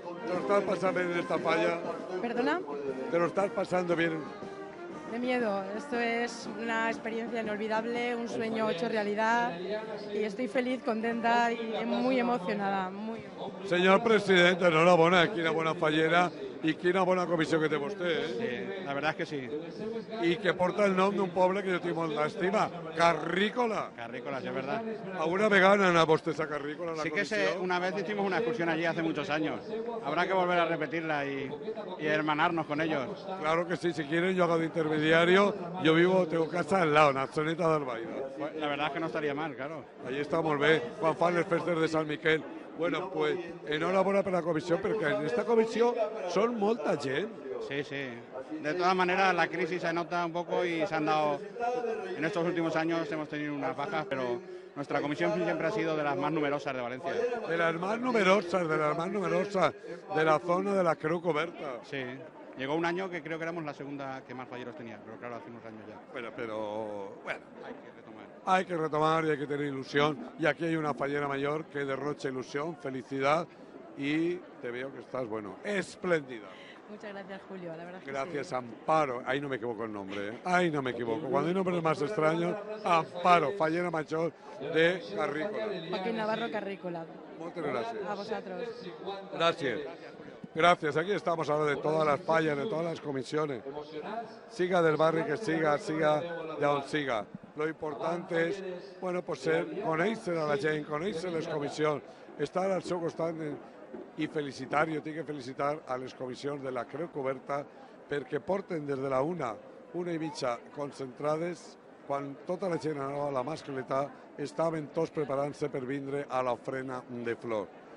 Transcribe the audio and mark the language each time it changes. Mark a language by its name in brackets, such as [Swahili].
[Spanish] ¿Te lo estás pasando bien en esta falla? ¿Perdona? ¿Te lo estás pasando bien? De miedo. Esto es una experiencia inolvidable, un sueño hecho realidad y estoy feliz, contenta y muy emocionada. [Catalan] Senyor president, enhorabona, quina bona fallera i quina bona comissió que té vostè, [Spanish] Sí, la verdad es que sí. [Catalan] I que porta el nom d'un poble que jo tinc molt d'estima, Carrícola. [Spanish] Carrícola, sí, es verdad. [Catalan] ¿Alguna vegada han anat vostès a Carrícola, a la [Spanish] Sí que [Catalan] comissió? [Spanish] una vez hicimos una excursión allí hace muchos años. Habrá que volver a repetirla y hermanarnos con ellos. Claro que sí, si quieren yo hago de intermediario, yo vivo, tengo casa al lado, en Atzoneta d'Albaida. Pues la verdad es que no estaría mal, claro. [Catalan] Allí està molt bé, quan fan les festes de Sant Miquel. Bueno, pues enhorabona per la comissió, perquè en esta comissió són molta gent. [Spanish] Sí, sí. De todas maneras, la crisis se nota un poco y se han dado... En estos últimos años hemos tenido unas bajas, pero nuestra comisión siempre ha sido de las más numerosas de Valencia. De las más numerosas, de la zona de la Creu Coberta. Sí. Llegó un año que creo que éramos la segunda que más falleros tenía, pero claro, hace unos años ya. Pero bueno, hay que retomar. Hay que retomar y hay que tener ilusión. Y aquí hay una fallera mayor que derrocha ilusión, felicidad y te veo que estás, bueno, espléndida. Muchas gracias, Julio, la verdad es que Gracias, sí. Amparo. Ahí no me equivoco el nombre, ¿eh? Ahí no me equivoco. Cuando hay nombres más extraños, Amparo, fallera mayor de Carrícola. Joaquín Navarro Carrícola. Muchas gracias. A vosotros. Gracias. Gracias. Aquí estamos hablando de todas las fallas, de todas las comisiones. Siga del barrio que siga, siga [Catalan] de on siga. [Spanish] Lo importante [Catalan] és, bueno, pues conèixer a la gent, conèixer les comissions, estar al seu costat i felicitar, jo tinc que felicitar a les comissions de la Creu Coberta perquè porten des de la una i mitja concentrades, quan tota la gent anava a la mascleta, estaven tots preparant-se per vindre a l'ofrena de flor.